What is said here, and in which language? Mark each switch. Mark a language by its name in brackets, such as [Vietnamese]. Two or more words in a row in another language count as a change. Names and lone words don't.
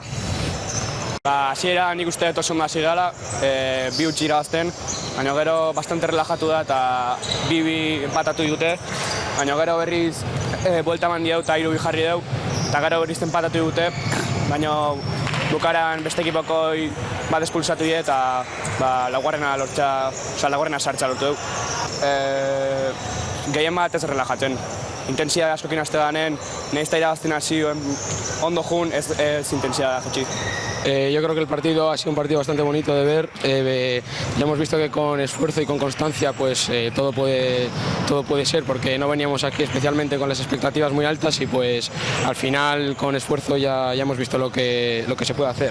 [Basque] Hasiera nik uste oso ondo hasi gara, bi utzi irabazten, baina gero bastante relajatu da eta bi empatatu dute, baina gero berriz buelta eman dieu eta 3 jarri deu, eta gero berriz empatatu dute, baina bukaran beste ekipoko bat espulsatu die eta laugarrena sartza lortu deu. Gehien bat ez relajatzen. Intensidade askokin haste danen, nahiz eta irabazten hasi ondo jun, ez intensidade jetxi. [Spanish] Yo creo que el partido ha sido un partido bastante bonito de ver. Ya hemos visto que con esfuerzo y con constancia pues todo puede ser, porque no veníamos aquí especialmente con las expectativas muy altas y pues al final con esfuerzo ya hemos visto lo que se puede hacer.